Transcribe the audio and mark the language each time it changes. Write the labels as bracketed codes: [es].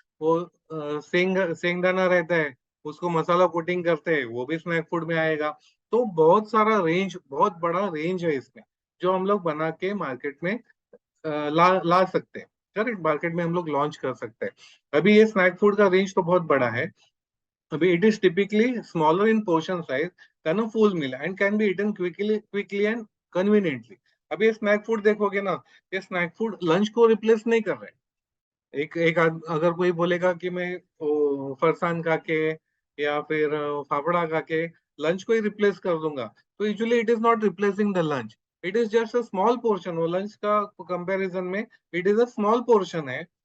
[hi] वो सेंगदाना रहता है, उसको मसाला कोटिंग करते हैं, वो भी स्नैक फूड में आएगा। तो बहुत सारा रेंज, बहुत बड़ा रेंज है इसमें, जो हम लोग बना के मार्केट में ला ला सकते हैं। करेक्ट, मार्केट में हम लोग लॉन्च कर सकते हैं। अभी ये स्नैक फूड का रेंज तो बहुत बड़ा है। अभी [en] It is typically smaller in portion size than a full meal and can be eaten quickly and conveniently. [hi] अभी ये स्नैक फूड देखोगे ना, ये स्नैक फूड लंच को रिप्लेस नहीं कर रहे। अगर कोई बोलेगा कि मैं फरसान खा के या फिर फाफड़ा खा के लंच को ही रिप्लेस कर दूंगा, तो [en] Usually it is not replacing the lunch. [hi] It is just a small portion. वो लंच का कंपैरिजन में it is a small portion है।